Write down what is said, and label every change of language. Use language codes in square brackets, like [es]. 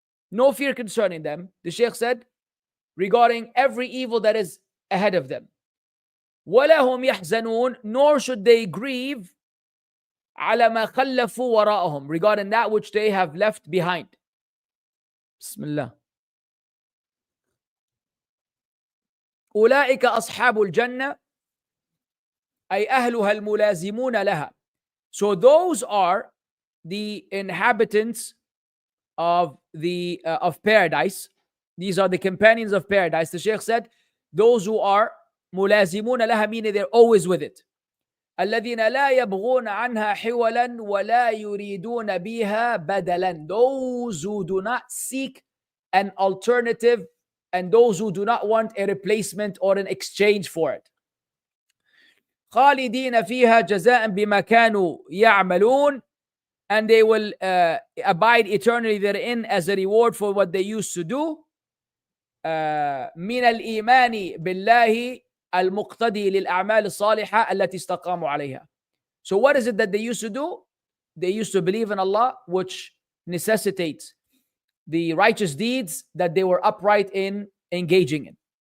[en] No fear concerning them. The Shaykh said, regarding every evil that is ahead of them. [ar] وَلَا هُمْ يَحْزَنُونَ. [en] Nor should they grieve [ar] عَلَى مَا خَلَّفُوا وَرَاءَهُمْ, [en] regarding that which they have left behind. [ar] Bismillah. أُولَٰئِكَ أَصْحَابُ الْجَنَّةِ أي أهلها الملازمون لها. [en] So those are the inhabitants of paradise. These are the companions of paradise. The Shaykh said, those who are [ar] ملازمون لها, [en] meaning they're always with it. [ar] الذين لا يبغون عنها حولا ولا يريدون بها بدلا. [en] Those who do not seek an alternative, and those who do not want a replacement or an exchange for it. [ar] خالدين فيها جزاء بما كانوا يعملون. [en] and they will abide eternally therein as a reward for what they used to do. [ar] من الإيمان بالله المقتدي للأعمال الصالحة التي استقاموا عليها. [en] So what is it that they used to do? They used to believe in Allah, which necessitates the righteous deeds that they were upright in engaging in.